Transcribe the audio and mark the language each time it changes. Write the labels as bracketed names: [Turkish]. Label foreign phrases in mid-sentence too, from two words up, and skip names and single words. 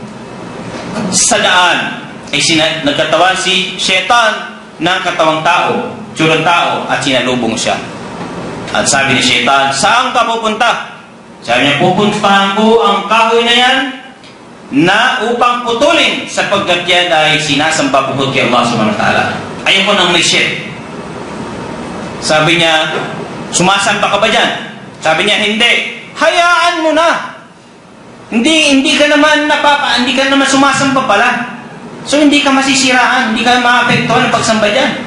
[Filipino] Sa daan ay nagkatawan si Shaitan ng katawang tao, tsurang tao, at sinalubong siya. At sabi ni Shaitan, saan ka pupunta? Sabi niya, pupuntahan ko ang kahoy na yan na upang putulin sapagkat yan ay sinasamba bukod kay Allah [Arabic] سبحانه وتعالى. [Filipino] Ayaw ko nang may shirk. Sabi niya, sumasamba ka ba dyan? Sabi niya, hindi. Hayaan mo na. Hindi ka naman sumasamba pala. So hindi ka masisiraan, hindi ka maapektuhan ng pagsamba dyan.